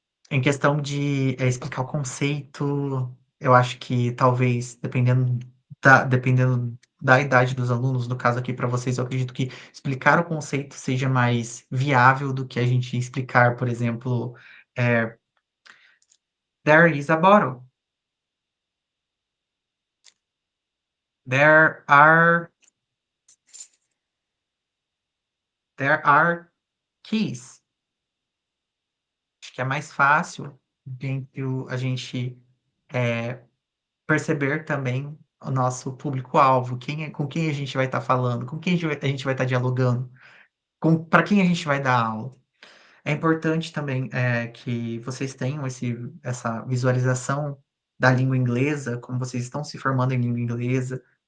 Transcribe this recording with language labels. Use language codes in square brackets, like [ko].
[pt] Em questão de explicar o conceito, eu acho que talvez, dependendo da idade dos alunos, no caso aqui para vocês, eu acredito que explicar o conceito seja mais viável do que a gente explicar, por exemplo, eh, [en] there is a bottle. There are there are keys. [pt] Acho que é mais fácil a gente perceber também o nosso público-alvo, com quem a gente vai estar falando, com quem a gente vai estar dialogando, para quem a gente vai dar aula. É importante também que vocês tenham essa visualização da língua inglesa, como vocês estão se formando em língua inglesa.